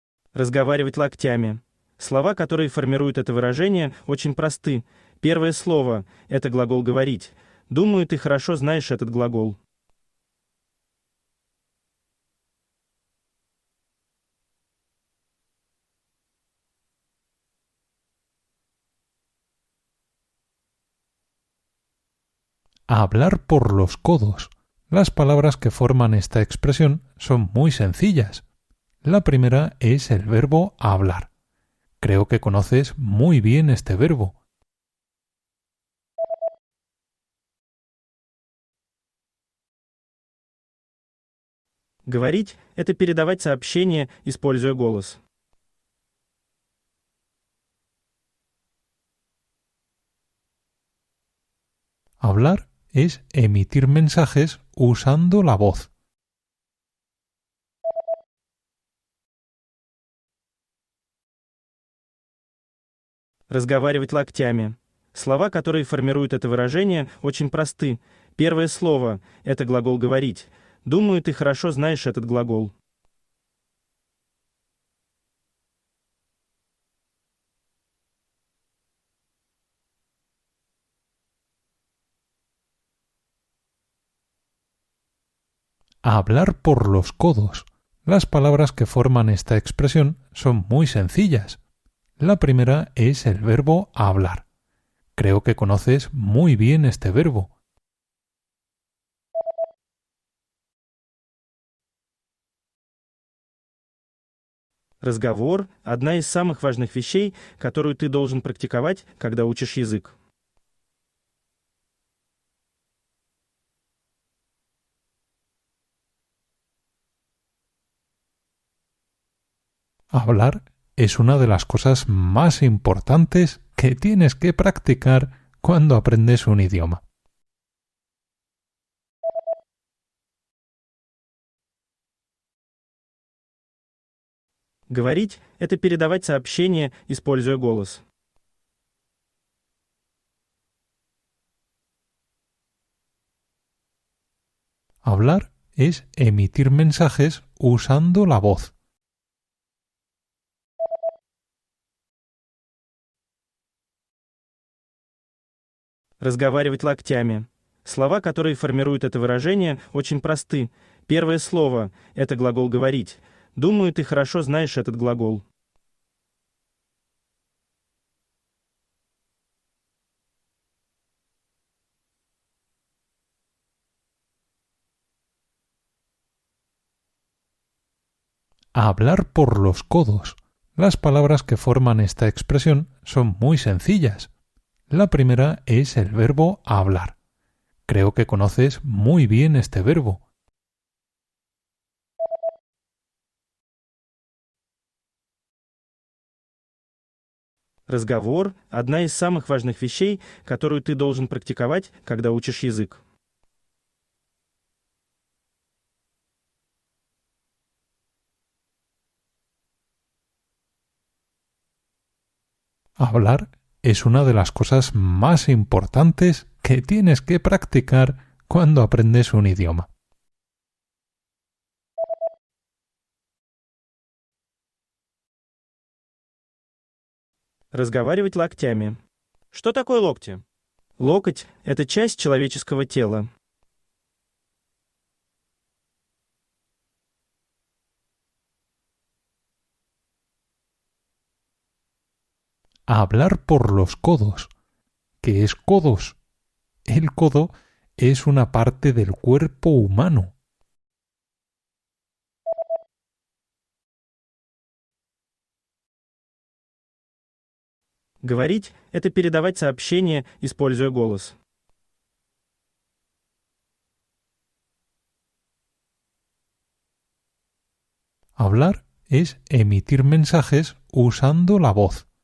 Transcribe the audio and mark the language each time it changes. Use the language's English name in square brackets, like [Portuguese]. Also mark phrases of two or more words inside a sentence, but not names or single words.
[Russian] Разговаривать локтями. Слова, которые формируют это выражение, очень просты. Первое слово– это глагол «говорить». Думаю, ты хорошо знаешь этот глагол. [Spanish] Hablar por los codos. Las palabras que forman esta expresión son muy sencillas. La primera es el verbo hablar. Creo que conoces muy bien este verbo. [Russian] Говорить– это передавать сообщение, используя голос. [Spanish] Hablar es emitir mensajes usando la voz. [Russian] Разговаривать локтями. Слова, которые формируют это выражение, очень просты. Первое слово– это глагол «говорить». Думаю, ты хорошо знаешь этот глагол. [Spanish] Hablar por los codos. Las palabras que forman esta expresión son muy sencillas. La primera es el verbo hablar. Creo que conoces muy bien este verbo. [Russian] Разговор– одна из самых важных вещей, которую ты должен практиковать, когда учишь язык. [Spanish] Hablar es una de las cosas más importantes que tienes que practicar cuando aprendes un idioma. [Russian] Говорить– это передавать сообщение, используя голос. [Spanish] Hablar es emitir mensajes usando la voz. [Russian] Разговаривать локтями. Слова, которые формируют это выражение, очень просты. Первое слово – это глагол «говорить». Думаю, ты хорошо знаешь этот глагол. [Spanish] Hablar por los codos. Las palabras que forman esta expresión son muy sencillas. La primera es el verbo hablar. Creo que conoces muy bien este verbo. [Russian] Разговор– одна из самых важных вещей, которую ты должен практиковать, когда учишь язык. [Spanish] Hablar es una de las cosas más importantes que tienes que practicar cuando aprendes un idioma. [Russian] Разговаривать локтями. Что такое локти? Локоть– это часть человеческого тела. [Spanish] Hablar por los codos. ¿Qué es codos? El codo es una parte del cuerpo humano. [Russian] Говорить– это передавать сообщение, используя голос. [Spanish] Hablar es emitir mensajes usando la voz.